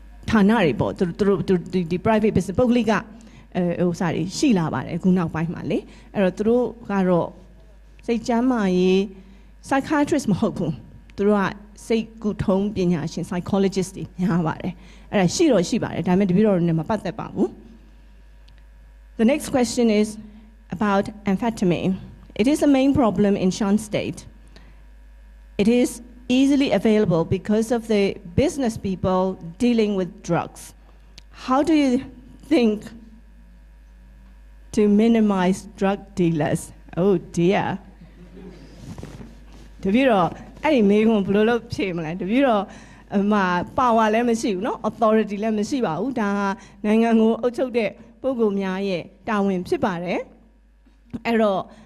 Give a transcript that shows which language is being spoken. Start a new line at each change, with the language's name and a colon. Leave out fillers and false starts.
Burmese: ဌာနတွေပေါ့သူတို့ဒီ private business ပုဂ္ဂလိကဟိုစာတွေရှိလာပါတယ်အခုနောက်ပိုင်းမှာလေအဲ့တော့သူတို့ကတော့စိတ်ကျန်းမာရေး psychiatrist မဟုတ်ဘူးသူတို့ကစိတ်ကုထုံးပညာရှင် psychologist တွေများပါတယ်အဲ့ဒါရှိတော့ရှိပါတယ်ဒါပေမဲ့တပည့်တော်တွေနဲ့မပတ်သက်ပါဘူး
English: The next question is about amphetamine. It is a main problem in Shan state. It is easily available because of the business people dealing with drugs. How do you think to minimize drug dealers. Oh dear.
Burmese: တပည့်တော်အဲ့ဒီမိကုံဘယ်လိုလုပ်ဖြေမလဲတပည့်တော်power လည်းမရှိဘူးเนาะ authority လည်းမရှိပါဘူးဒါဟာနိုင်ငံကိုအုပ်ချုပ်တဲ့ပုဂ္ဂိုလ်များရဲ့တာဝန်ဖြစ်ပါတယ်အဲ့တော့